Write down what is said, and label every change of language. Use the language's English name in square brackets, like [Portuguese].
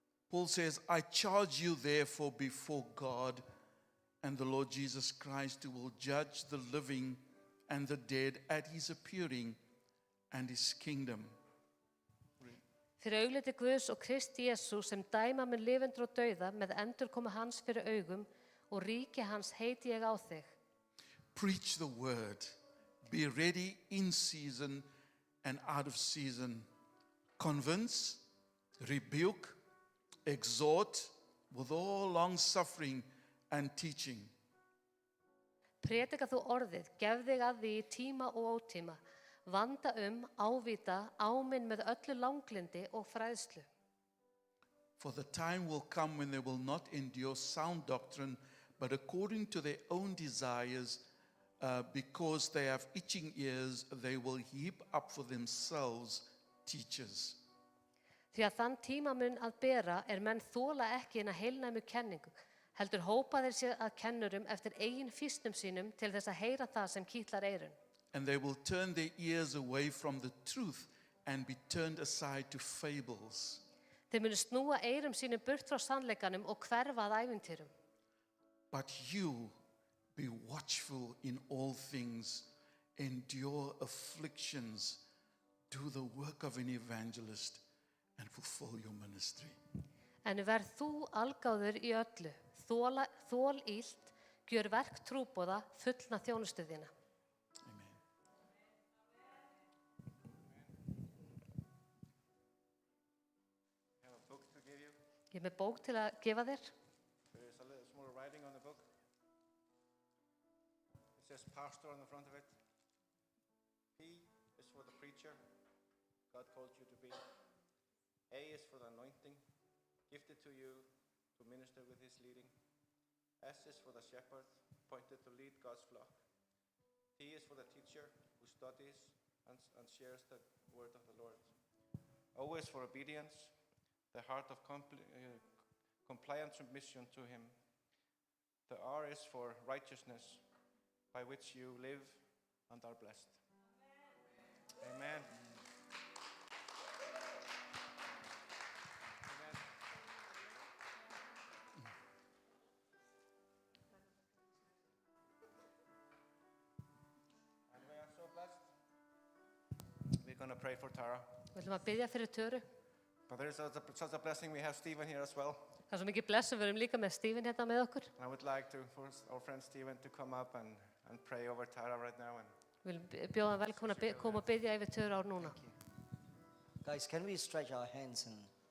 [English] Paul says, I charge you therefore before God and the Lord Jesus Christ, who will judge the living and the dead at his appearing and his kingdom. [Icelandic] fyrir augliti Guðs og Kristi Jesú sem dæma mun lifendur og dauða með endurkomu hans fyrir augum og ríki hans heiti ég á þig. [English] Preach the word. Be ready in season and out of season. Convince, rebuke, exhort with all long suffering and teaching. [Icelandic] Predika þú orðið, gef þig að því í tíma og ótíma, vanda ávita, áminn með öllu langlindi og fræðslu. [English] For the time will come when they will not endure sound doctrine, but according to their own desires, because they have itching ears, they will heap up for themselves teachers. [Icelandic] Því að þann tíma mun að bera menn þola ekki hina heilnæmu kenningu, heldur hópa þeir sér að kennurum eftir eigin fýstum sínum til þess að heyra það sem kitlar eyrun. [English] And they will turn their ears away from the truth and be turned aside to fables. [Icelandic] Þeir munu snúa eyrum sínum burt frá sannleikanum og hverfa að ævintýrum. [English] But you be watchful in all things, endure afflictions, do the work of an evangelist, and fulfill your ministry. [Icelandic] En verð þú algáður í öllu, þól illt, gjör verk trúboða, fullna þjónustu þína. [English] Amen. I have a book to give you. [Icelandic] Ég með bók til að gefa þér. [English] There is a little small writing on the book. It says pastor on the front of it. P is for the preacher, God called you to be. A is for the anointing, gifted to you to minister with his leading. S is for the shepherd, appointed to lead God's flock. T is for the teacher who studies and shares the word of the Lord. O is for obedience, the heart of compliant submission to him. The R is for righteousness, by which you live and are blessed. Amen. Amen. And we are so blessed. We're going to pray for Tara. [Icelandic] Við ætlum að biðja fyrir Töru. [English] But there is such a blessing. We have Stephen here as well. [Icelandic] Það er svo mikið blessun, við erum líka með Stephen hérna með okkur. [English] And I would like for our friend Stephen to come up and pray over Tara right now. And [Icelandic] Við viljum bjóða hann velkomin að koma og biðja yfir Töru ár núna. [English] Guys, can we stretch our hands and